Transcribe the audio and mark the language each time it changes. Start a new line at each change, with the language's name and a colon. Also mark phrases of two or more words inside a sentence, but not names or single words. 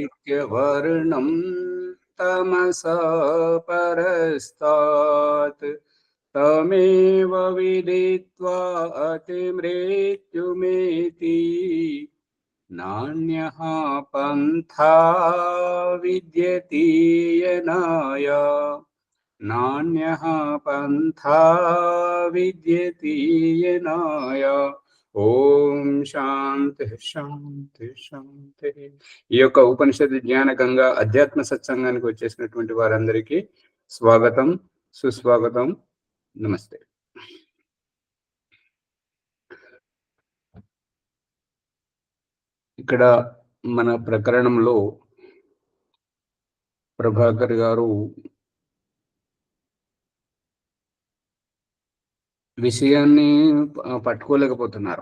Sanskrit: वर्णं तमसा परस्तात् तमेव विदित्वा अतिमृत्युमेति नान्यः पन्था विद्यते यनाय नान्यः पन्था विद्यते यनाय ఓం శాంతి శాంతి శాంతి.
Telugu: ఈ యొక్క ఉపనిషత్తు జ్ఞాన గంగా అధ్యాత్మ సత్సంగానికి వచ్చేసినటువంటి వారందరికీ స్వాగతం, సుస్వాగతం, నమస్తే. ఇక్కడ మన ప్రకరణంలో ప్రభాకర్ గారు విషయాన్ని పట్టుకోలేకపోతున్నారు.